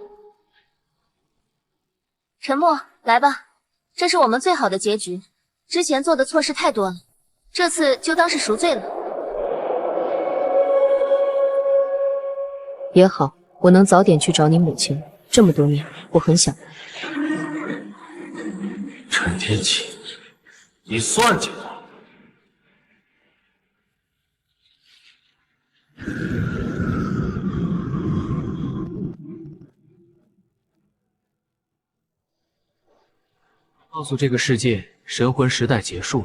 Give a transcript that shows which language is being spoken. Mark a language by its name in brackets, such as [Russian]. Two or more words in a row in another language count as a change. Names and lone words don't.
[Chinese] 沉默，來吧，這是我們最好的結局。之前做的錯事太多了，這次就當是贖罪了。也好，我能早點去找你母親。這麼多年，我很想。陳天啟，你算計我！告訴這個世界，神魂時代結束了。